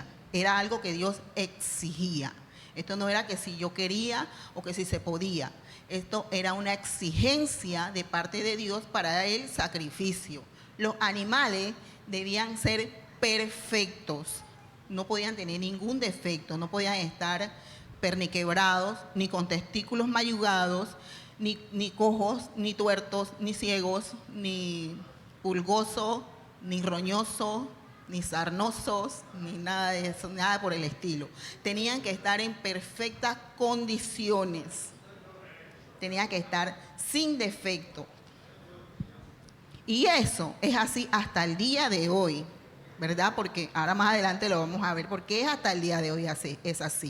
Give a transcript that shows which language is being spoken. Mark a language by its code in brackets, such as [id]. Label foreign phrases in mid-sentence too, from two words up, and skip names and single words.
[es] Era algo que Dios exigía. Esto no era que si yo quería o que si se podía. Esto era una exigencia de parte de Dios para el sacrificio. Los animales debían ser perfectos, no podían tener ningún defecto, no podían estar perniquebrados, ni con testículos mayugados, ni cojos, ni tuertos, ni ciegos, ni pulgosos, ni roñosos, ni sarnosos, ni nada de eso, nada por el estilo. Tenían que estar en perfectas condiciones, tenían que estar sin defecto. Y eso es así hasta el día de hoy, ¿verdad? Porque ahora más adelante lo vamos a ver, porque es hasta el día de hoy así, es así.